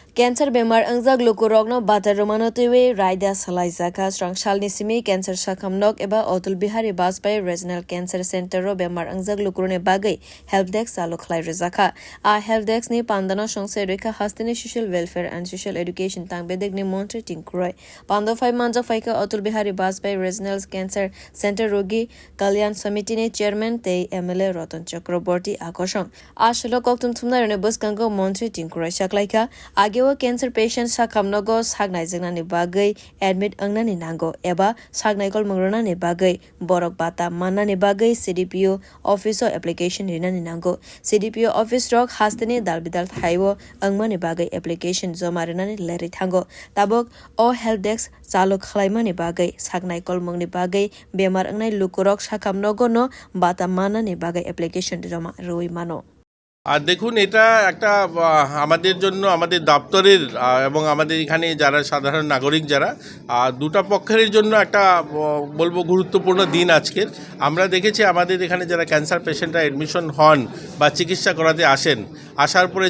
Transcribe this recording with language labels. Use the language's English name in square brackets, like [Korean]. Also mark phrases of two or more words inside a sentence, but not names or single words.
[Kok Borok] Cancer bemar ungjak lokurok no batar romano tewe raida salaizaka strang shalni simi cancer sakamnok eba Atal Bihari Vajpayee Regional Cancer Center ro bemar ungjak lokurone bagai [English] help desk [Kok Borok] alo khwlai rezaka a help desk ni pandana songse rekha hastini [English] social welfare and social education [Kok Borok] tang bedek ni montri Tinku panda 5 manjak faika Atal Bihari Vajpayee Regional Cancer Center rogi kalyan samiti ni chairman te MLA Ratan chakraborty akosong ashalo koktum thumna rene buskango montri Tinku khwlaikha age [English] cancer patient [Kok Borok] sakamnogo sagnai jengnani bagai admit angnani nango eba sagnaikol mungrani bagai borok bata manani bagai CDPO office application rinani nango CDPO office rok hasteni dalbidal thaiwo angmani bagai application joma rinani leri thango tabok o [English] help desk [Kok Borok] chalu khwlaimani bagai sagnaikol mungni bagai bemar angnai lokurok sakamnogo no bata manani bagai application joma roi mano [Bangla] আর দেখুন এটা একটা আমাদের জন্য আমাদের দপ্তরের এবং আমাদের এখানে যারা সাধারণ নাগরিক যারা দুটো পক্ষের জন্য একটা বলবো গুরুত্বপূর্ণ দিন আজকের আমরা দেখেছি আমাদের এখানে যারা ক্যান্সার পেশেন্টরা অ্যাডমিশন হন বা চিকিৎসা করাতে আসেন আসার পরে